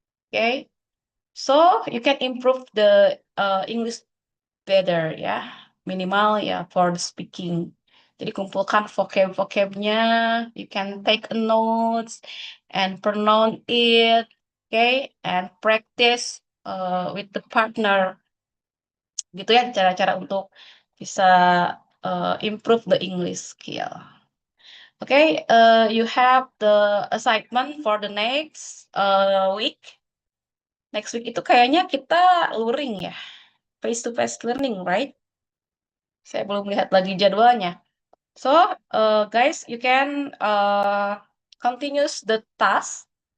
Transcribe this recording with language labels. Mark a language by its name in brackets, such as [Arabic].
[English] Okay, so you can improve the English better ya, minimal ya for the speaking. [Indonesian] Jadi kumpulkan vocab-vocabnya, [English] you can take a notes and pronounce it, okay, and practice with the partner. [Indonesian] Gitu ya cara-cara untuk bisa [English] improve the English skill. Okay, you have the assignment for the next week. Next week [Indonesian] itu kayaknya kita luring ya, [English] face-to-face learning, right? [Indonesian] Saya belum lihat lagi jadwalnya. [English] So, guys, you can continue the task.